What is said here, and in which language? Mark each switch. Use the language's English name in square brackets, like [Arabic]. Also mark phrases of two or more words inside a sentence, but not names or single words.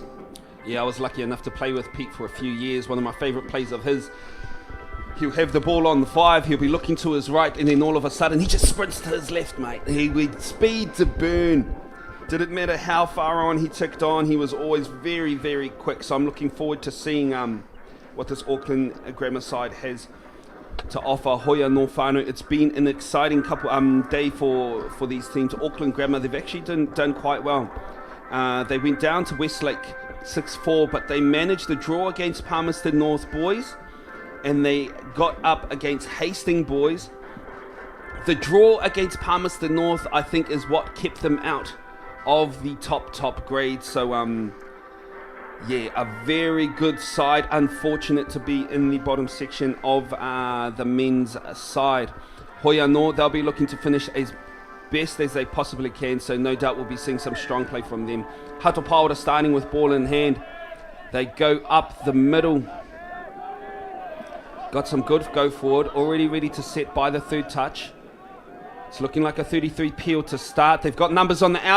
[English] Yeah, I was lucky enough to play with Pete for a few years. One of my favourite plays of his, he'll have the ball on the 5, he'll be looking to his right, and then all of a sudden he just sprints to his left, mate. He would speed to burn. Didn't matter how far on he ticked on, he was always very, very quick. So I'm looking forward to seeing what this Auckland Grammar side has to offer. [Māori] Hoi anō whānau. [English] It's been an exciting day for these teams. Auckland Grammar, they've actually done quite well. They went down to Westlake 6-4, but they managed the draw against Palmerston North boys, and they got up against Hastings boys. The draw against Palmerston North, I think, is what kept them out of the top grade. So yeah, a very good side. Unfortunate to be in the bottom section of the men's side. [Māori] Hoi anō, [English] they'll be looking to finish as best as they possibly can, so no doubt we'll be seeing some strong play from them. Hato Paora starting with ball in hand. They go up the middle. Got some good go forward, already ready to set by the third touch. It's looking like a 33 peel to start. They've got numbers on the out.